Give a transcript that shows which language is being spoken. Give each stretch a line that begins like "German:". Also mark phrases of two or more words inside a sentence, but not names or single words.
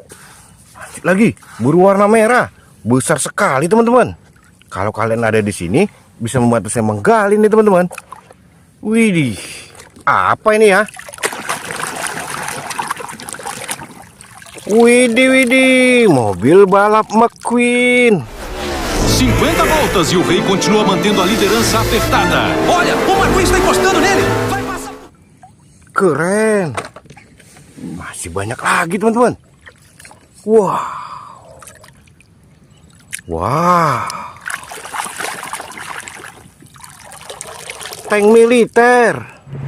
Indonesian: Lanjut lagi, berwarna merah. Besar sekali, teman-teman. Kalau kalian ada di sini, bisa membantu saya menggali nih, teman-teman. Widih, apa ini ya? Widih, widih, mobil balap McQueen.
Portuguese: 50 voltas e o rei continua mantendo a liderança apertada. Olha, o McQueen está encostando nele. Vai passar.
Indonesian: Keren. Masih banyak lagi, teman-teman. Wow. Wow. Tank militer.